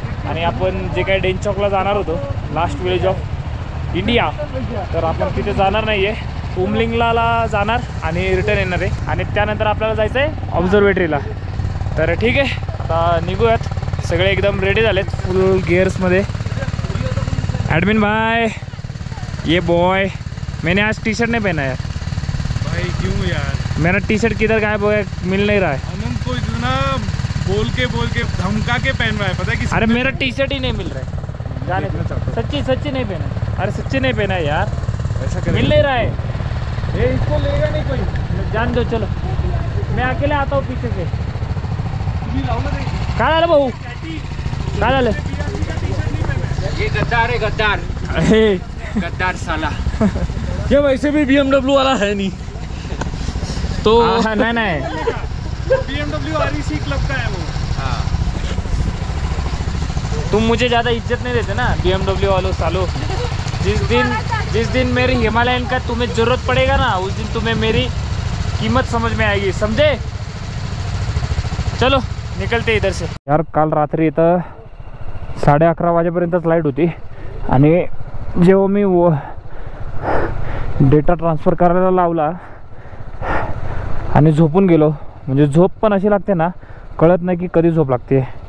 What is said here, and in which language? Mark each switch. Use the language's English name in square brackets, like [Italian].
[Marathi] आणि आपण जे काही डेनचॉकला जाणार होतो, लास्ट विलेज ऑफ इंडिया, तर आपण तिथे जाणार नाही आहे. उमलिंगला जाणार आणि रिटर्न येणार आहे. आणि त्यानंतर आपल्याला जायचं आहे ऑब्झर्वेटरीला. तर ठीक आहे, आता निघूयात. सगळे एकदम रेडी झालेत फुल गियर्समध्ये. [Hindi] एडमिन भाई, ये बॉय, मैंने आज टी शर्ट नहीं पहना यार. भाई क्यों यार? मेरा टी शर्ट किधर गायब हो गया, मिल नहीं रहा है. अमन को इतना बोल के धमका के पहन रहा है, पता है कि अरे मेरा टी शर्ट ही नहीं मिल रहा है. जाने दो. सच्ची नहीं पहना. अरे सच्ची नहीं पहना है यार, ऐसा मिल नहीं रहा है. ये इसको लेगा नहीं कोई. जान दो, चलो मैं अकेले आता हूँ पीछे से. [Marathi] तुम्ही लावलं नाही. काय झालं भाऊ, काय झालं? [Hindi] ये गद्दार है, गद्दार हे, गद्दार साला. ये वैसे भी BMW वाला है नहीं. तो नहीं BMW REC क्लब का है वो. हाँ. तुम मुझे ज़्यादा इज्जत नहीं देते ना BMW वालों सालों. जिस दिन मेरी हिमालयन का तुम्हें ज़रूरत पड़ेगा ना, उस दिन तुम्हें मेरी कीमत समझ में आएगी, समझे? चलो निकलते इधर से. [Marathi] यार काल रात्री इथं 11:30 वाजेपर्यंतच लाईट होती आणि जेव्हा मी डेटा ट्रान्सफर करायला लावला आणि झोपून गेलो, म्हणजे झोप पण अशी लागते ना, कळत नाही की कधी झोप लागते.